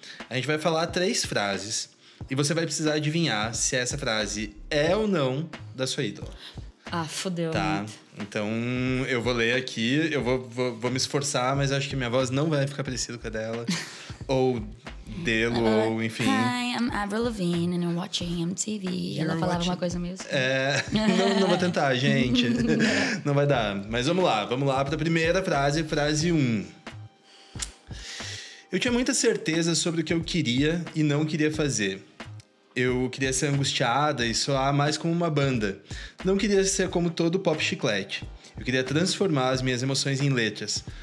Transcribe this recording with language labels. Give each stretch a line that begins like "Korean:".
Portuguese: A gente vai falar 3 frases e você vai precisar adivinhar se essa frase é ou não da sua ídola. Ah, fodeu. Tá? Então, eu vou ler aqui, eu vou me esforçar, mas acho que minha voz não vai ficar parecida com a dela. Ou dele, ou enfim.
English: Hi, I'm Avril Lavigne and I'm watching MTV.
Portuguese: Ela falava
English: watching-
Portuguese: uma coisa mesmo. Não vou tentar, gente. Não vai dar. Mas vamos lá para a primeira frase, frase 1. Eu tinha muita certeza sobre o que eu queria e não queria fazer. Eu queria ser angustiada e soar mais como uma banda. Não queria ser como todo pop chiclete. Eu queria transformar as minhas emoções em letras.